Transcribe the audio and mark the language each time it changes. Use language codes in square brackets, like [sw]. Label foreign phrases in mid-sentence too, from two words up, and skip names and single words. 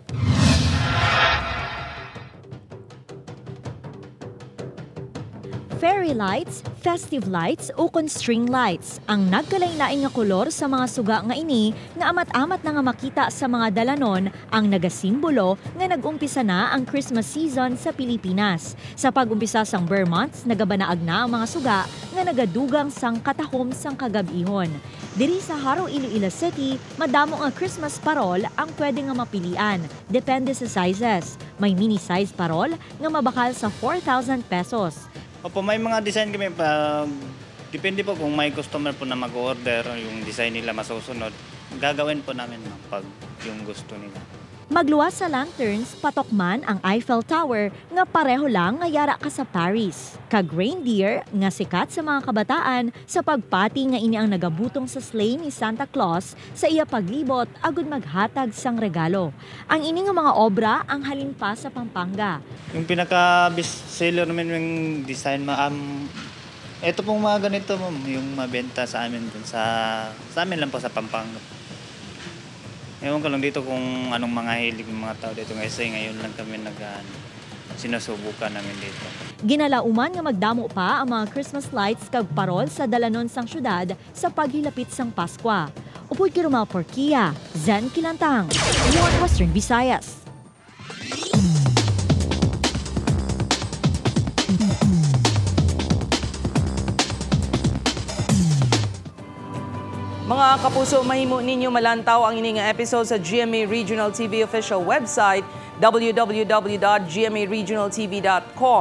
[en] Fairy lights, festive lights [hil] o [en] string lights [hil] ang nagkalain-lain nga kolor sa mga suga nga ini nga amat-amat na nga makita sa mga dalanon ang nagasimbolo nga nag-umpisa na ang [en] Christmas season [hil] sa Pilipinas. Sa pag-umpisa sang Burr Months, nagabanaag na ang mga suga nga nagadugang sang katahom sang kagabihon. Diri sa Haro, Iloilo City, madamo nga Christmas parol ang pwede nga mapilian. [tl] Depende sa sizes. [hil] May mini size parol nga mabakal sa 4,000 pesos. [tl] Opo, may mga design kami pa. Depende po kung may customer po na mag-order, yung design nila masusunod. Gagawin po namin pag yung gusto nila. [hil] Magluwas sa lanterns, patok man ang Eiffel Tower nga pareho lang nga yara ka sa Paris. Kag reindeer nga sikat sa mga kabataan sa pagpati nga ini ang nagabutong sa sleigh ni Santa Claus sa iya paglibot agud maghatag sang regalo. Ang ini nga mga obra ang halin pa sa Pampanga. [tl] Yung pinaka- [en] best seller [tl] namin yung design, ito pong mga ganito, yung mabenta sa amin dun sa amin lang po sa Pampanga. Ewan ko lang dito kung anong mga hilig ng mga tao dito kasi ngayon lang kami sinusubukan namin dito. [hil] Ginalauman nga magdamo pa ang mga [en] Christmas lights [hil] kag parol sa dalanon sang syudad sa paghilapit sang Pasko. Upod Kirumal Porquia, Zen Kilantang, One Western Visayas. Mga kapuso, mahimo ninyo malantaw ang ining episode sa GMA Regional TV [en] official website [hil] www.gmaregionaltv.com.